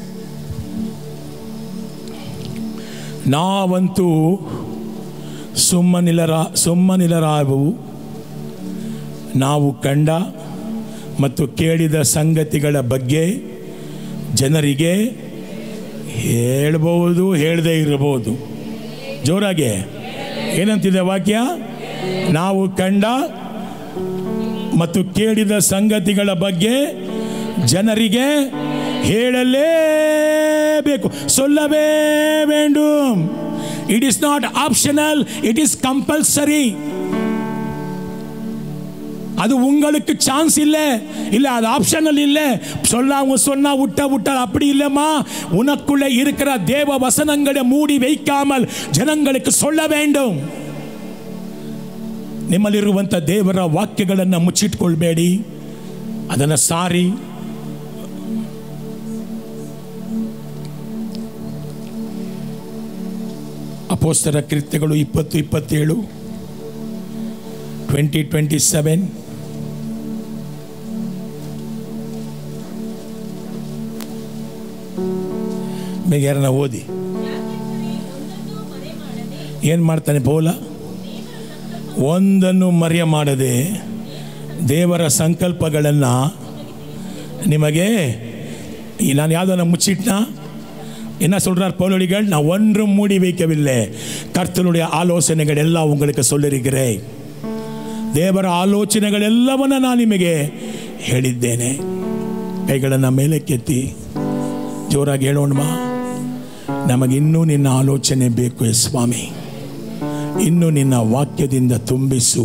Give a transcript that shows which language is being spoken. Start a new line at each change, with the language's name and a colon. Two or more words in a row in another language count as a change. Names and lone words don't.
Kannada: ನಾವಂತೂ ಸುಮ್ಮನಿಲ್ಲರಾವು, ನಾವು ಕಂಡ ಮತ್ತು ಕೇಳಿದ ಸಂಗತಿಗಳ ಬಗ್ಗೆ ಜನರಿಗೆ ಹೇಳ್ಬೋದು, ಹೇಳದೇ ಇರಬಹುದು. ಜೋರಾಗೆ ಏನಂತಿದೆ ವಾಕ್ಯ? ನಾವು ಕಂಡ ಮತ್ತು ಕೇಳಿದ ಸಂಗತಿಗಳ ಬಗ್ಗೆ ಜನರಿಗೆ ಹೇಳಲೇಬೇಕು,
Tamil: சொல்லவே வேண்டும்.
English: It is not optional, it is compulsory.
Tamil: அது உங்களுக்கு சான்ஸ் இல்லை, இல்லை அது ஆப்ஷனல் இல்லை. சொன்னா விட்ட அப்படி இல்லைம்மா. உனக்குள்ள இருக்கிற தேவ வசனங்களை மூடி வைக்காமல் ಜನங்களுக்கு சொல்ல வேண்டும்.
Kannada: ನಿಮ್ಮಲ್ಲಿರುವಂಥ ದೇವರ ವಾಕ್ಯಗಳನ್ನು ಮುಚ್ಚಿಟ್ಕೊಳ್ಬೇಡಿ, ಅದನ್ನು ಸಾರಿ. ಅಪೊಸ್ತಲರ ಕೃತ್ಯಗಳು 20:27, 20:27. ಬೇಗೇರನ ಓದಿ. ಏನು ಮಾಡ್ತಾನೆ ಪೌಲ? ಒಂದನ್ನು ಮರೆಯ ಮಾಡದೆ ದೇವರ ಸಂಕಲ್ಪಗಳನ್ನು ನಿಮಗೆ. ನಾನು ಯಾವುದನ್ನು ಮುಚ್ಚಿಟ್ನಾ?
Tamil: என்ன சொல்றார் பவுலடிகள்? நான் ஒன்றும் மூடி வைக்கவில்லை, கர்த்தருடைய ஆலோசனைகள் எல்லாம் உங்களுக்கு சொல்லிருக்கிறேன்.
Kannada: ದೇವರ ಆಲೋಚನೆಗಳು ಎಲ್ಲವನ್ನ ನಾನು ನಿಮಗೆ ಹೇಳಿದ್ದೇನೆ. ಕೈಗಳನ್ನು ಮೇಲಕ್ಕೆತ್ತಿ ಜೋರಾಗಿ ಹೇಳೋಣವಾ? ನಮಗಿನ್ನೂ ನಿನ್ನ ಆಲೋಚನೆ ಬೇಕು ಸ್ವಾಮಿ. ಇನ್ನೂ ನಿನ್ನ ವಾಕ್ಯದಿಂದ ತುಂಬಿಸು.